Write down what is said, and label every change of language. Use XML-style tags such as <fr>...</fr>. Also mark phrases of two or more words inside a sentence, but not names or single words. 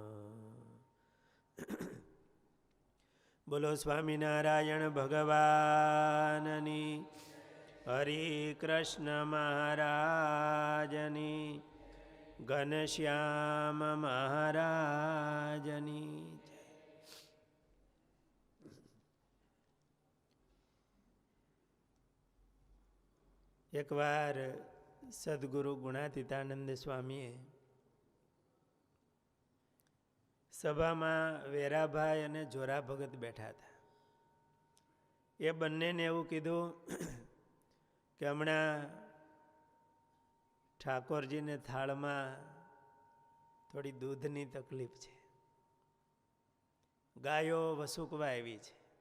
<gu>બોલો સ્વામિનારાયણ ભગવાનની, હરિ કૃષ્ણ મહારાજની, ઘનશ્યામ મહારાજની। એક બાર સદ્ગુરુ ગુણાતીતાનંદ સ્વામીએ સભામાં વેરાભાઈ અને જોરા ભગત બેઠા હતા. એ બંનેને એવું કીધું કે હમણાં ઠાકોરજીને થાળમાં થોડી દૂધની તકલીફ છે, ગાયો વસુકવા આવી છે.</gu>